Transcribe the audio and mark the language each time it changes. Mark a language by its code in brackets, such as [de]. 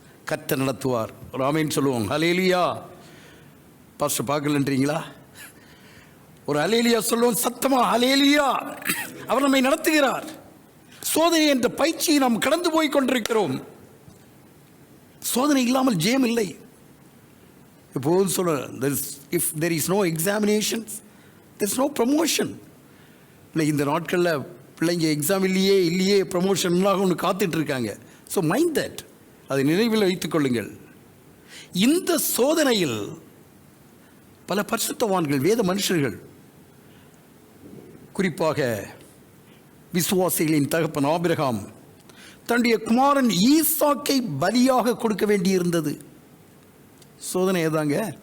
[ta] கர்த்தர் நடத்துவார். ஆமென் சொல்லுவோம். ஹல்லேலூயா. பாஸ்டர் பார்க்கலன்றீங்களா? ஒரு ஹல்லேலூயா சொல்லுவோம் சத்தமா. ஹல்லேலூயா. அவர் நம்மை நடத்துகிறார். சோதனை என்ற பயிற்சியை நாம் கடந்து போய் கொண்டிருக்கிறோம். சோதனை இல்லாமல் ஜெயம் இல்லை. எப்போதும் சொல்ல, [en] if there is no examinations, there is no promotion. [ta] இந்த நாட்களில் பிள்ளைங்க எக்ஸாம் இல்லையே ப்ரமோஷன்னாக ஒன்று காத்துட்டு இருக்காங்க. [en] so mind that, [ta] அதை நினைவில் வைத்துக் கொள்ளுங்கள். இந்த சோதனையில் பல பரிசுத்தவான்கள், வேத மனுஷர்கள், குறிப்பாக விசுவாசிகளின் தகப்பன் ஆபிரகாம் தன்னுடைய குமாரன் ஈசாக்கை பலியாக கொடுக்க வேண்டியிருந்தது. சோதனை ஏதாங்க.